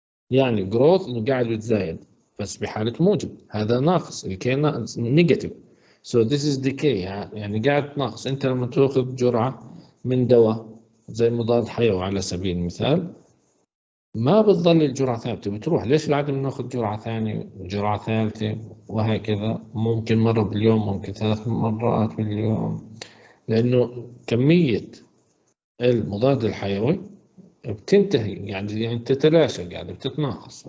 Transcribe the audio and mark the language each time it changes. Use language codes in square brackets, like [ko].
[ar] يعني growth إنه قاعد يتزايد بس بحالة موجب، هذا ناقص، الكي ناقص نيجاتيف. [en] So this is decay، [ar] يعني قاعد ناقص. أنت لما تأخذ جرعة من دواء زي مضاد حيوي على سبيل المثال، ما بتظل الجرعة ثابتة، بتروح. ليش العادة بناخذ جرعة ثانية وجرعة ثالثة وهكذا؟ ممكن مرة باليوم، ممكن 3 مرات باليوم، لأنه كمية المضاد الحيوي بتنتهي، يعني تتلاشى، يعني بتتناقص.